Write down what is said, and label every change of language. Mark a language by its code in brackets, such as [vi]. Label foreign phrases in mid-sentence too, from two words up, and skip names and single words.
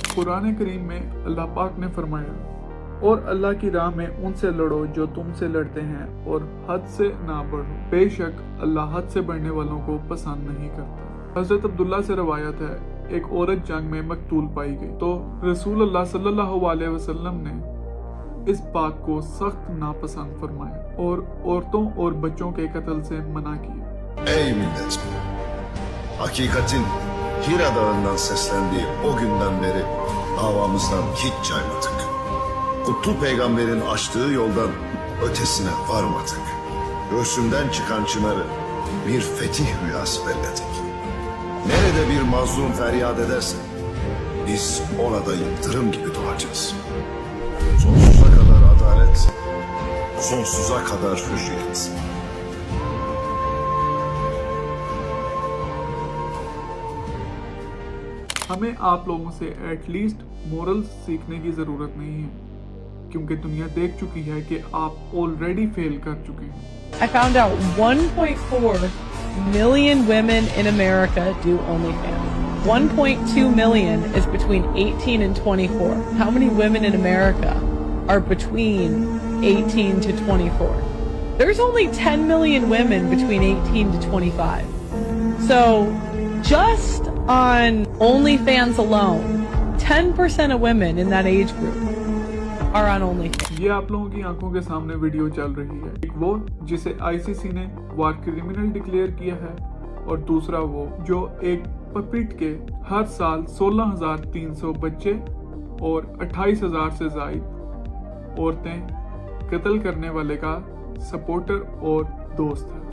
[ur] قرآن کریم میں اللہ پاک نے فرمایا, اور اللہ کی راہ میں ان سے لڑو جو تم سے لڑتے ہیں, اور حد سے نہ بڑھو, بے شک اللہ حد سے بڑھنے والوں کو پسند نہیں کرتا. حضرت عبداللہ سے روایت ہے, ایک عورت جنگ میں مقتول پائی گئی تو رسول اللہ صلی اللہ علیہ وسلم نے اس بات کو سخت ناپسند فرمایا اور عورتوں اور بچوں کے قتل سے منع کیا. [tr] Ey millet! Hakikatin Hira Dağı'ndan seslendiği o günden beri davamızdan hiç caymadık. Kutlu Peygamber'in açtığı yoldan ötesine varmadık. Göğsünden çıkan çınarı bir fetih rüyası belledik. Nerede bir mazlum feryat ederse biz ona da yıldırım gibi doğacağız. Sonsuza kadar adalet, sonsuza kadar hürriyet. [ur] ہمیں آپ لوگوں سے [en] at least [ur] مورل سیکھنے کی ضرورت نہیں ہے, کیونکہ دنیا دیکھ چکی ہے کہ آپ [en] already fail [ur] کر چکے ہیں. [en] I found out 1.4 million women in America do OnlyFans. 1.2 million is between 18 and 24. How many women in America are between 18 to 24? There's only 10 million women between 18 to 25. So just on OnlyFans alone, 10% of women in that age group are on OnlyFans. [ur] یہ آپ لوگوں کی آنکھوں کے سامنے ویڈیو چل رہی ہے. ایک وہ جسے ICC نے [en] war criminal declare [ur] کیا ہے, اور دوسرا وہ جو ایک پپٹ کے ہر سال 16,300 بچے اور 28,000 سے زائد عورتیں قتل کرنے والے کا سپورٹر اور دوست ہے.